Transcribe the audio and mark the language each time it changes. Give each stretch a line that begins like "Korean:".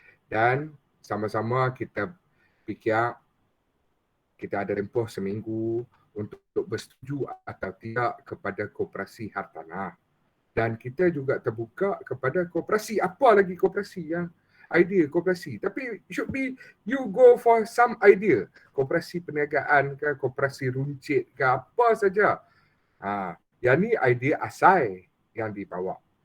Malay: Dan sama-sama kita fikir kita ada tempoh seminggu untuk bersetuju atau tidak kepada koperasi hartanah. Dan kita juga terbuka kepada koperasi. Apa lagi koperasi yang idea koperasi. Tapi
English: should be you go for some idea.
Malay: Koperasi perniagaan ke, koperasi runcit ke, apa saja. Yang ni idea asal yang dibawa.